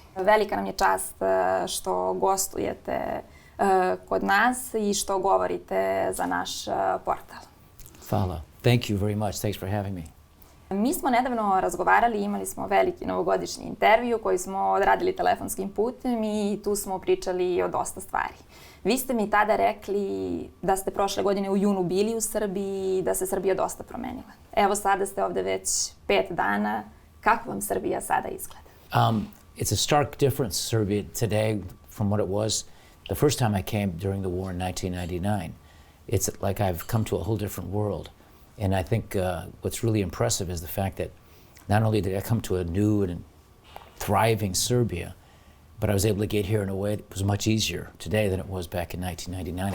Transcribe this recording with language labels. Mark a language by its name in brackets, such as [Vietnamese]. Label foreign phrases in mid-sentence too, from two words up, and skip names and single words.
[Serbian] Velika nam je čast što gostujete kod nas i što govorite za naš portal. Hvala. [English] Thank you very much. Thanks for having me. [Serbian] Mi smo nedavno razgovarali, imali smo veliki novogodišnji intervjuu koji smo odradili telefonskim putem i tu smo pričali o dosta stvari. Vi ste mi tada rekli da ste prošle godine u junu bili u Srbiji i da se Srbija dosta promenila. Evo sada ste ovde već 5 dana. Kako vam Srbija sada izgleda? [English] It's a stark difference, Serbia today from what it was the first time I came during the war in 1999. It's like I've come to a whole different world. And I think what's really impressive is the fact that not only did I come to a new and thriving Serbia, but I was able to get here in a way that was much easier today than it was back in 1999.